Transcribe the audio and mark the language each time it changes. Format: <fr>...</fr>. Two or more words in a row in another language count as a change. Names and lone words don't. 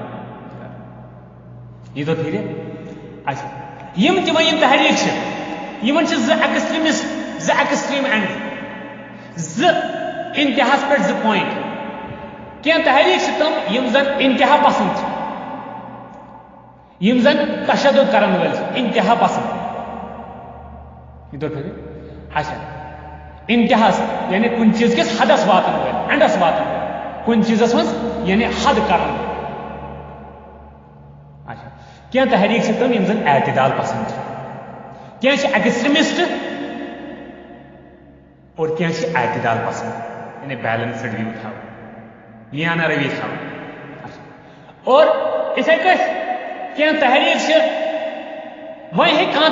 <ur>یہ تو پھر اچھا</ur> <ks>یم تہِ وۄنۍ یِم تحریک چھِ یِمن چھِ زٕ</ks> <en>extreme end</en> <ks>زٕ انتہاس پٮ۪ٹھ زٕ پویِنٹ کینٛہہ تحریک چھِ تِم یِم زن انتہا پسند چھِ یم زن تشدد کرن وٲلۍ چھِ انتہا پسند</ks> <ur>یہ تو پھر اچھا</ur> <ks>انتہاس یعنی کُنہِ چیٖز کِس حدس واتن وٲلۍ اینڈس واتن وٲلۍ کُنہِ چیٖزس منٛز یعنی حد کرن وٲلۍ اچھا کینٛہہ تحریک چھِ تِم یِم زن اعتدال پسند چھِ کینٛہہ چھِ ایکسٹریمسٹ اور کینٛہہ چھِ اعتدال پسند یعنی</ks> <en>balanced view</en> <ks>تھاوان میانہ روی تھاوان اور اِتھے کٲٹھۍ کینٛہہ تحریک چھِ وۄنۍ ہیٚکہِ کانٛہہ</ks>